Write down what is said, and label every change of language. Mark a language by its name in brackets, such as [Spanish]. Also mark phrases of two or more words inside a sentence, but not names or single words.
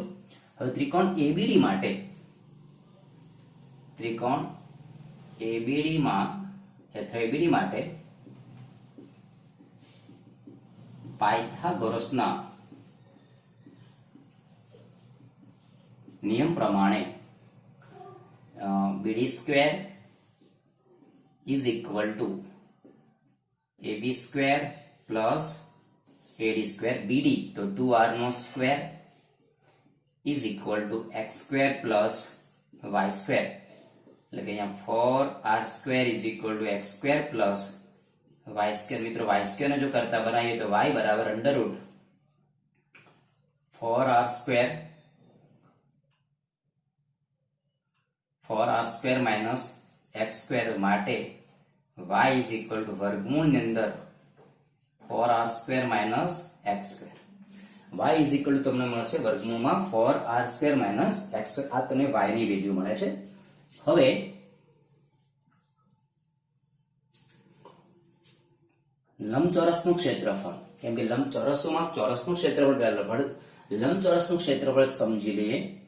[Gujarati] હવે ત્રિકોણ ABD માટે, ત્રિકોણ ABD માટે પાયથાગોરસના નિયમ પ્રમાણે BD સ્ક્વેર [English] is equal to [Gujarati] AB [English] square plus [Gujarati] AD સ્ક્વેર. BD તો 2R નો સ્ક્વેર [English] is equal to [Gujarati] x [English] square plus [Gujarati] y સ્ક્વેર. એટલે કે અહીંયા 4R સ્ક્વેર [English] is equal to [Gujarati] x [English] square plus [Gujarati] y સ્ક્વેર. મિત્રો, y સ્ક્વેર ને જો કરતા બનાવીએ તો y બરાબર [English] under root [Gujarati] 4R [English] square minus [Gujarati] x સ્ક્વેર માટે y [English] is equal to [Gujarati] વર્ગમૂળ ની અંદર 4R [English] square minus [Gujarati] x સ્ક્વેર. y [English] is equal to [Gujarati] તમને મળશે વર્ગમૂળમાં 4R [English] square minus [Gujarati] x સ્ક્વેર. આ તમને y ની વેલ્યુ મળે છે. હવે લંબચોરસનું ક્ષેત્રફળ, કેમ કે લંબચોરસોમાં ચોરસનું ક્ષેત્રફળ, લંબચોરસનું ક્ષેત્રફળ સમજી લઈએ.